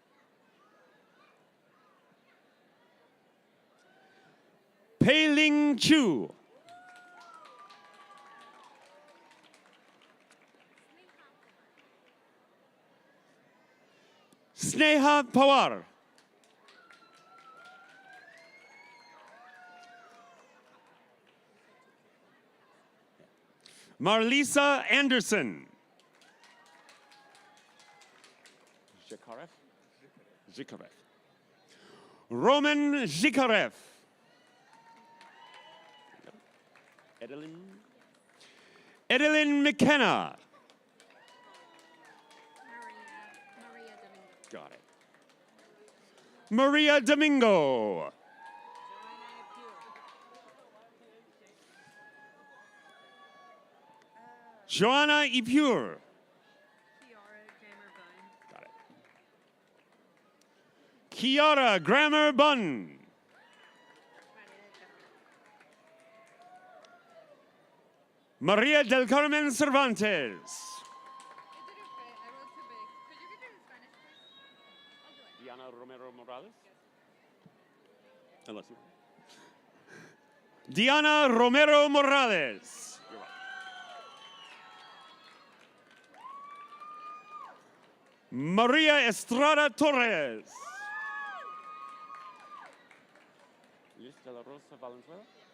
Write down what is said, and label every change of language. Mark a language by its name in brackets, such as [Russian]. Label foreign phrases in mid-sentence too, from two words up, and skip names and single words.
[English] Pei-Ling Chu. Sneha Pawar. Marlisa Anderson. Zhikarev. Roman Zhikarev. Edelyn McKenna. Got it. Maria Domingo. Joanna Ipur. Got it. Kiara Grammer Bunn. Maria del Carmen Cervantes. Diana Romero Morales? Unless you. Diana Romero Morales. Maria Estrada Torres. Liz de la Rosa Valenzuela.